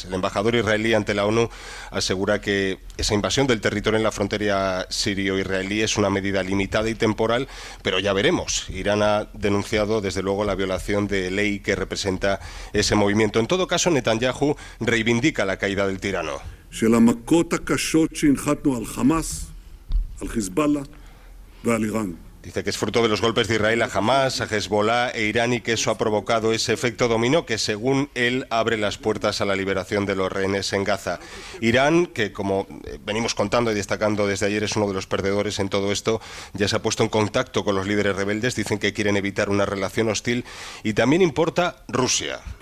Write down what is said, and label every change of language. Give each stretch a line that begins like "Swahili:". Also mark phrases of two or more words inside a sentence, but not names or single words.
Spanish: El embajador israelí ante la ONU asegura que esa invasión del territorio en la frontera sirio-israelí es una medida limitada y temporal, pero ya veremos. Irán ha denunciado, desde luego, la violación de ley que representa ese movimiento. En todo caso, Netanyahu reivindica la caída del tirano.
Hebrew: של המכות הקשות שהנחתנו על חמאס, על חיזבאללה ועל איראן.
Spanish: Dice que es fruto de los golpes de Israel a Hamas, a Hezbollah e Irán, y que eso ha provocado ese efecto dominó que, según él, abre las puertas a la liberación de los rehenes en Gaza. Irán, que como venimos contando y destacando desde ayer, es uno de los perdedores en todo esto, ya se ha puesto en contacto con los líderes rebeldes, dicen que quieren evitar una relación hostil, y también importa Rusia.